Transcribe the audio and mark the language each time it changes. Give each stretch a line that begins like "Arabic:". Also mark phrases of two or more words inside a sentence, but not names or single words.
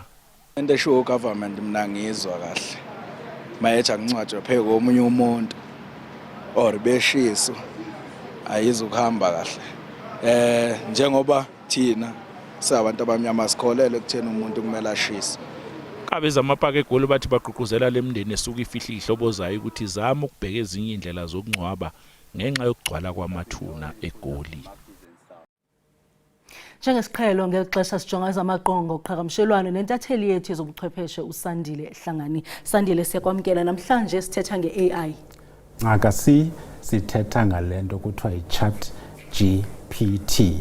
Zulu: Into esho government mina ngizwa kahle mayethi angcwatshwe pheke komunye umuntu or beshiso ayizukuhamba kahle njengoba thina sabantu abamnyama sikholele ekutheni umuntu kumele ashise. Abeza amapaka egoli bathi bagqugquzela lemndeni esuka ifihla ihlobo zayo ukuthi izama ukubheka ezinye indlela zokungcwaba ngenxa yokugcwala kwamathuna egoli.
Xhosa: Njengesiqhelo ngexesha sijonga zamaqongo oqhagamshelwano nentatheli yethu yezobuchwepheshe uSandile Hlangani. Sandile, siyakwamkela namhlanje sithetha nge-AI. Ngakasi sithetha ngalento kuthiwa i-chat GPT.